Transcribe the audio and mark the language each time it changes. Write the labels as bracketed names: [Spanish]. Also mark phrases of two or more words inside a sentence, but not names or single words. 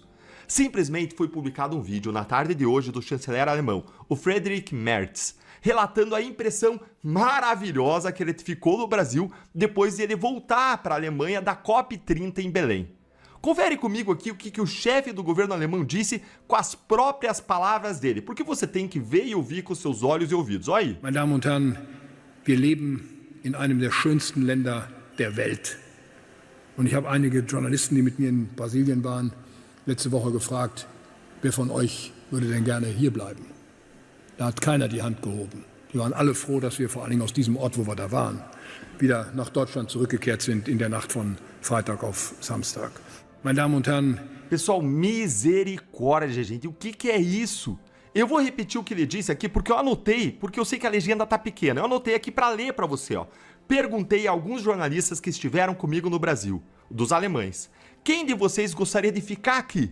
[Portuguese] Simplesmente foi publicado um vídeo na tarde de hoje do chanceler alemão, o Friedrich Merz, relatando a impressão maravilhosa que ele ficou no Brasil depois de ele voltar para a Alemanha da COP30 em Belém. Confere comigo aqui o que o chefe do governo alemão disse com as próprias palavras dele, porque você tem que ver e ouvir com seus olhos e ouvidos. Olha aí. [German] Meine Damen und Herren, wir leben in einem der schönsten Länder der Welt. Und ich habe einige Journalisten, die mit mir in Brasilien waren, letzte Woche gefragt, wer von euch würde denn gerne hier bleiben? Da hat keiner die Hand gehoben. Die waren alle froh, dass wir vor allen Dingen aus diesem Ort, wo wir da waren, wieder nach Deutschland zurückgekehrt sind in der Nacht von Freitag auf Samstag. Meine Damen und Herren. [Portuguese] Pessoal, misericórdia, gente. O que é isso? Eu vou repetir o que ele disse aqui porque eu anotei, porque eu sei que a legenda tá pequena. Eu anotei aqui para ler para você, ó. Perguntei a alguns jornalistas que estiveram comigo no Brasil, dos alemães. Quem de vocês gostaria de ficar aqui?